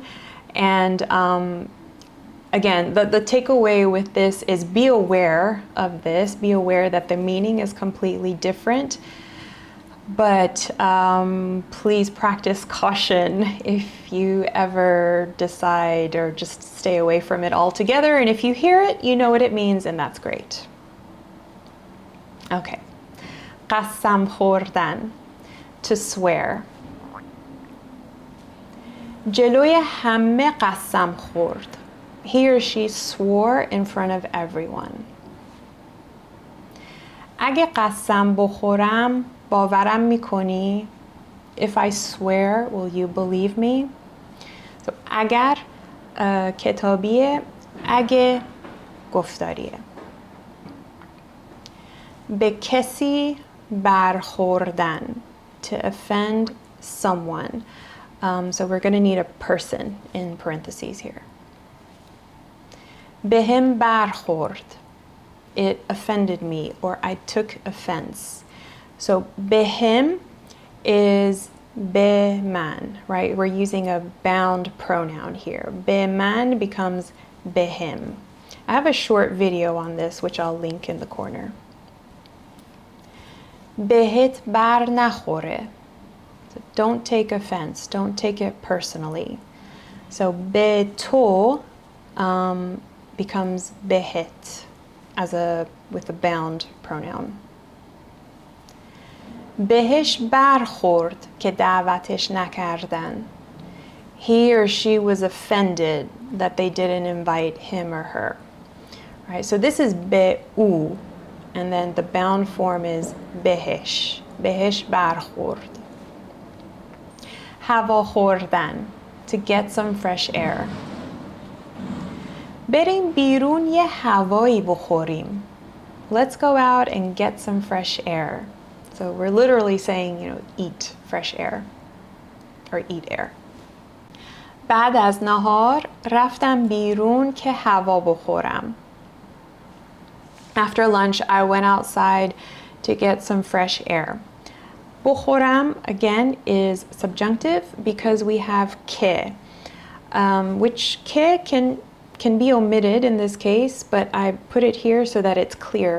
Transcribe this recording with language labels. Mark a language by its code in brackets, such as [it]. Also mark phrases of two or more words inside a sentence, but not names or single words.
[en] And again, the takeaway with this is be aware of this, be aware that the meaning is completely different. But please practice caution if you ever decide, or just stay away from it altogether. And if you hear it, you know what it means, and that's great. [fa] Okay. قسم خوردن, [en] to swear. [fa] جلوی همه قسم خورد. [en] He or she swore in front of everyone. [fa] اگه قسم بخورم باورم میکنی? [en] If I swear, will you believe me? [fa] So اگر کتابیه، اگه گفتاریه. به کسی برخوردن, [en] to offend someone. So we're going to need a person in parentheses here. [fa] بهم برخورد, [en] it offended me, or I took offense. [fa] So بهم is به من, [en] right? We're using a bound pronoun here. [fa] به من becomes بهم. [en] I have a short video on this, which I'll link in the corner. [fa] بهت بر نخوره. [en] So don't take offense, don't take it personally. So [fa] به تو [en] becomes بهت with a bound pronoun. [fa] بهش برخورد که دعوتش نکردن. [en] He or she was offended that they didn't invite him or her. Right? So this is [fa] به او, [en] and then the bound form is بهش. [fa] بهش برخورد. هوا خوردن, [en] to get some fresh air. [fa] بریم بیرون یه هوایی بخوریم. [en] Let's go out and get some fresh air. So we're literally saying, eat fresh air, or eat air. [fa] بعد از نهار رفتم بیرون که هوا بخورم. [en] After lunch, I went outside to get some fresh air. بخورم, again, is subjunctive because we have که, which که can be omitted in this case, but I put it here so that it's clear.